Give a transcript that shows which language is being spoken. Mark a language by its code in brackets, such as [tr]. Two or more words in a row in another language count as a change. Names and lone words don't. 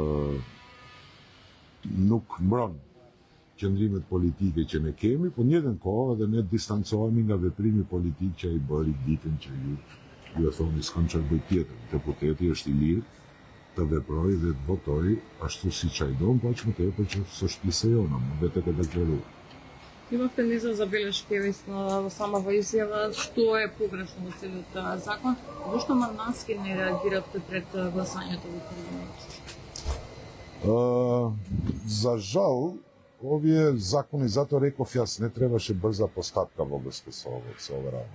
[sq] nuk mbron qëndrimet politike që ne kemi, po njëtën kohë edhe ne distancohemi nga veprimi politik që ai bëri ditën që ju e thoni s'kam çfarë bëj tjetër. Deputeti është i lirë të veprojë dhe të votojë ashtu siç ai don, po aq më tepër që s'është pjesë jona, më vetë të deklaruar. [mk] Имавте низа забелешки весно сама во изјава што е погрешно во целиот закон. Зошто мандатски не реагиравте пред гласањето во парламентот? За жал, овие закони, затоа реков јас, не требаше брза постапка во врска со ова работа.